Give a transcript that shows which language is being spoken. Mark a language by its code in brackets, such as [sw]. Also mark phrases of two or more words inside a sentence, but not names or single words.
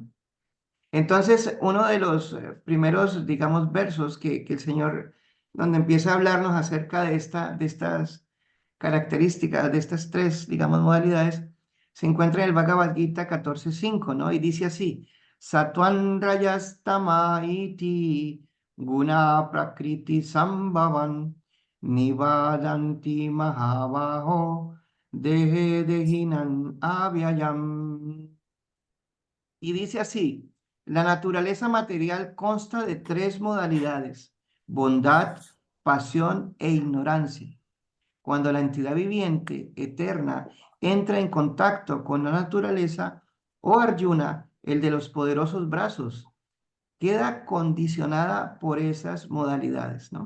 [es] Entonces, uno de los primeros, digamos, versos que el Señor donde empieza a hablarnos acerca de estas características, de estas tres, digamos, modalidades, se encuentra en el Bhagavad Gita 14.5, ¿no? Y dice así, [sa] सत्त्वं रजस् तम इति गुण प्रकृति सम्भवाः निबध्नन्ति महाबाहो देहे देहिनम् अव्ययम्. [es] Y dice así, la naturaleza material consta de tres modalidades, bondad, pasión e ignorancia. Cuando la entidad viviente, eterna, entra en contacto con la naturaleza, o Arjuna, el de los poderosos brazos, queda condicionada por esas modalidades, ¿no?